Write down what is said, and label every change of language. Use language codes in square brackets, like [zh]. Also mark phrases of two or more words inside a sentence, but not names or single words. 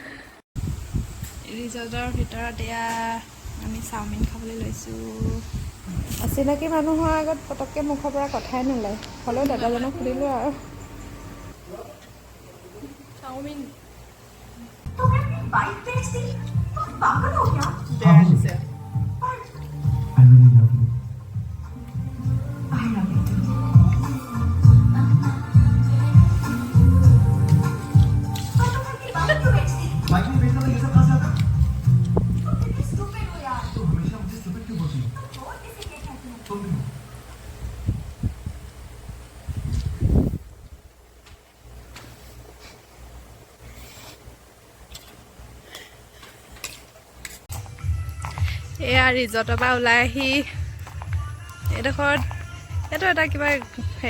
[as] ৰিজৰ্টৰ ভিতৰত এয়া আমি চাওমিন খাবলৈ লৈছোঁ অচিনাকি মানুহৰ আগত পটককৈ মুখৰ পৰা কথাই নোলায় হ'লেও দাদাজনক সুধিলোঁ আৰু চাওমিন বেয়া দিছে [en] I really love you. I love you too. [hi] बाइक में बैठना ये सब कहाँ से आता? कितनी stupid हो यार। तो हमेशा मुझे stupid क्यों बोलती हो? और किसे कहती हो? तुम भी हो। [as] এয়া ৰিজৰ্টৰ পৰা ওলাই আহি এইডোখৰত এইটো এটা কিবা হেৰি